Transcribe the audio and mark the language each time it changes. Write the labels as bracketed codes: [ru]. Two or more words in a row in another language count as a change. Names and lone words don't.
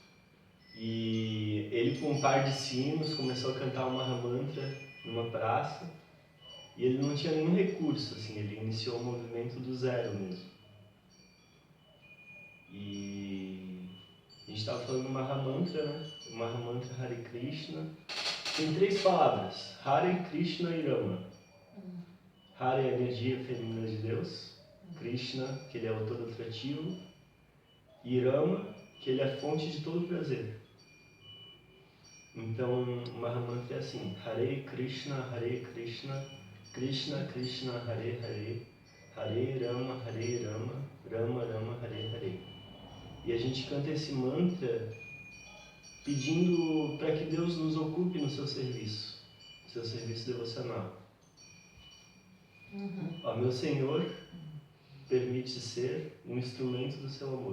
[pt] E ele, com um par de sinos, começou a cantar uma Mahamantra numa praça. E ele não tinha nenhum recurso, assim, ele iniciou o movimento do zero mesmo. E a gente estava falando do Mahamantra, né? O Mahamantra Hare Krishna. Tem 3 palavras: Hare, Krishna e Rama. Hare é a energia feminina de Deus. Krishna, que ele é o todo atrativo. E Rama, que ele é a fonte de todo prazer. Então, o Mahamantra é assim: Hare Krishna, Krishna Krishna, Hare Hare, Hare Rama, Rama Rama, Hare Hare. E a gente canta esse mantra pedindo para que Deus nos ocupe no seu serviço devocional. Ó, meu Senhor, permite ser um instrumento do seu amor.